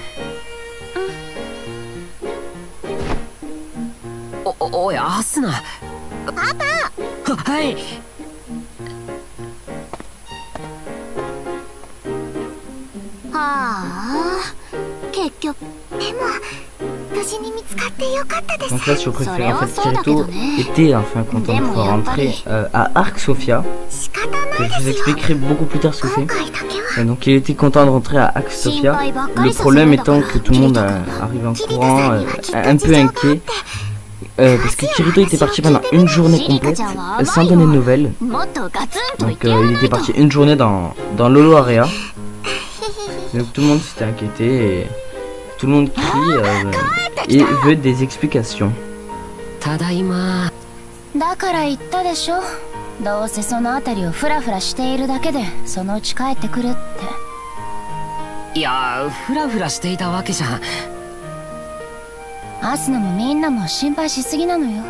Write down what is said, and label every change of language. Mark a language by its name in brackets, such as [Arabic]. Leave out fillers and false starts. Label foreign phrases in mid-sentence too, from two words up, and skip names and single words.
[Japanese] おいアスナ。パパ。はい。はあ、結局でも無事に見つかってよかったです。 [French] Donc là, je préfère en fait Kirito était enfin content de pouvoir rentrer à Arc Sophia. Que je vous expliquerai beaucoup plus tard ce que c'est. Donc il était content de rentrer à Arc Sophia. Le problème étant que tout le monde arrive en courant, un peu inquiet. Parce que Kirito était parti pendant une journée complète sans donner de nouvelles. Donc il était parti une journée dans Lolo Area. Donc tout le monde s'était inquiété et tout le monde crie et veut des explications. [Japanese] ただいま。だから言ったでしょ。どうせその辺りをフラフラしているだけでそのうち帰ってくるって。いや、フラフラしていたわけじゃ。アスナもみんなも心配しすぎなのよ。